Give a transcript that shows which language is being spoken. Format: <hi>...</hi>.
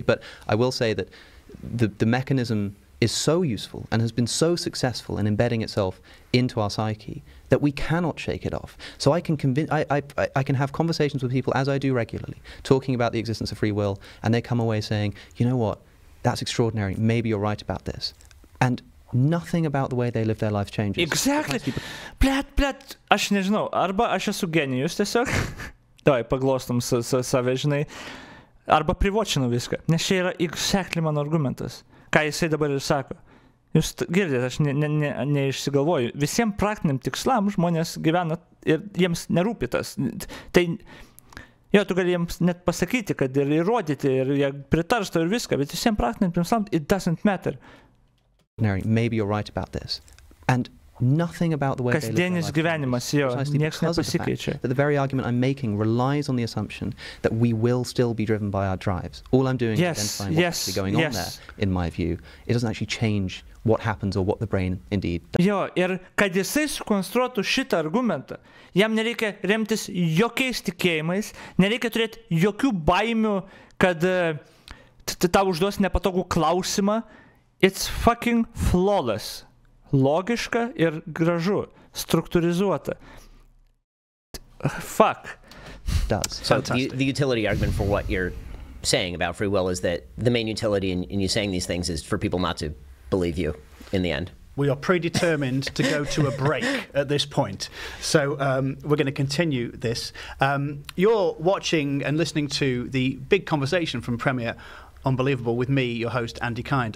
<en>But I will say that the mechanism is so useful and has been so successful in embedding itself into our psyche that we cannot shake it off. So I can I can have conversations with people, as I do regularly, talking about the existence of free will, and they come away saying, you know what, that's extraordinary, maybe you're right about this. And nothing about the way they live their life changes. Exactly.</en> <lt>Blet, aš nežinau, arba aš esu genijus tiesiog, davai paglostom save, žinai, arba privočinu viską, nes čia yra exactly mano argumentas. Ką jisai dabar ir sako. Jūs girdite, aš neišsigalvoju. Visiems praktiniam tikslam žmonės gyvena ir jiems nerūpi tas. Tai, tu gali jiems net pasakyti, kad ir įrodyti, ir jie pritarsto ir viską, bet visiems praktiniam tikslam,</lt> <en>it doesn't matter. Maybe you're right about this. And nothing about the way they live their life changes.</en> <lt>Nieks nepasikeičia.</lt> <en>That the very argument I'm making relies on the assumption that we will still be driven by our drives. All I'm doing is identifying what's actually going on there, in my view. It doesn't actually change what happens or what the brain indeed does.</en> <lt>Ir kad jisai sukonstruotų šitą argumentą, jam nereikia remtis jokiais tikėjimais, nereikia turėti jokių baimių, kad tau užduos nepatogų klausimą.</lt> <en>It's fucking flawless.</en> <lt>Logiška ir gražu, struktūrizuota.</lt> <en>Fuck. Does. So the utility argument for what you're saying about free will is that the main utility in you saying these things is for people not to believe you in the end. We are predetermined to go to a break at this point. So we're going to continue this. You're watching and listening to the big conversation from Premier Unbelievable with me, your host, Andy Kind.</en>